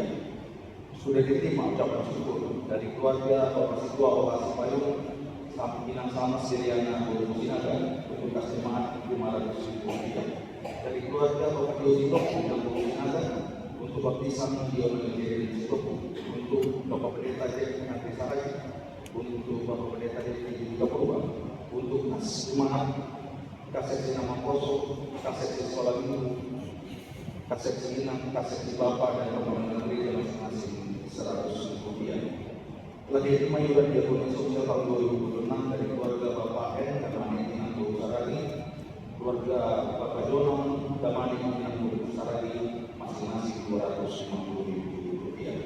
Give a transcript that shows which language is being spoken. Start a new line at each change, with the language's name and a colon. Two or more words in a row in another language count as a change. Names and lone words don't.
Indonesian: Sudah diterima ucapan syukur dari keluarga Bapak Situa Kohas Payu Minang Sama Sediana Mujinada untuk kasih 500.000 rupiah. Dari keluarga Bapak Yosi Toko dan Mujinada untuk baptisan Diomen Jeri Sitopo, untuk Bapak Pendeta Jeri Nanti Sarai, untuk Bapak Pendeta Jeri Kapoba, untuk Semangat Kasesi Nama Poso, Kasesi Sekolah Minggu, Kasesi Inang, Kasesi Bapak dan Bapak Menteri masing-masing 100.000 rupiah. Telah diterima iuran diakoni sosial tahun 2026 dari keluarga Bapak N Damani Minang Sarari, keluarga Bapak Jono Damani Minang Sarari masing-masing 250.000 rupiah.